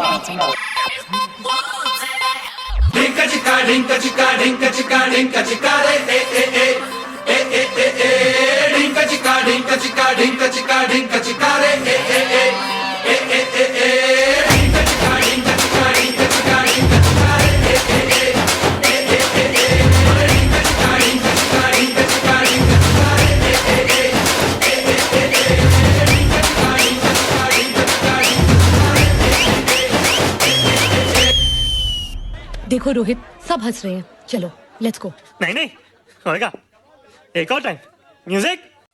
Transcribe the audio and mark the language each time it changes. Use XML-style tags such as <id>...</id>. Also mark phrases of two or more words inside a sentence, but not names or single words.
<hi>ढिंका चिका ढिंका चिका ढिंका चिका ढिंका चिका रे ए ए ए ए ए ए ए ढिंका चिका ढिंका चिका ढिंका चिका ढिंका चिका रे ए ए ए ए ए ए ए ढिंका चिका ढिंका चिका ढिंका चिका ढिंका चिका रे ए ए ए ए ए ए ए ढिंका चिका ढिंका चिका ढिंका चिका ढिंका चिका रे ए ए ए ए ए ए ए देखो रोहित, सब हंस रहे हैं, चलो</hi> <en>let's go.</en> <hi>नहीं नहीं होएगा, एक और टाइम म्यूजिक।</hi>